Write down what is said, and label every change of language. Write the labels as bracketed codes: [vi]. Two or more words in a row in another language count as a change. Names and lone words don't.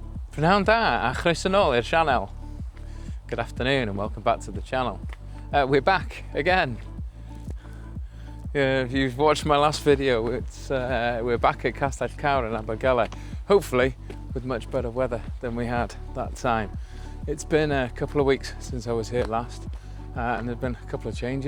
[cy] Prynawn da a chroeso nôl i'r channel. [en] Good afternoon and welcome back to the channel. We're back again. If you've watched my last video, we're back at Castell Cawr in Abergele, hopefully with much better weather than we had that time. It's been a couple of weeks since I was here last, and there's been a couple of changes.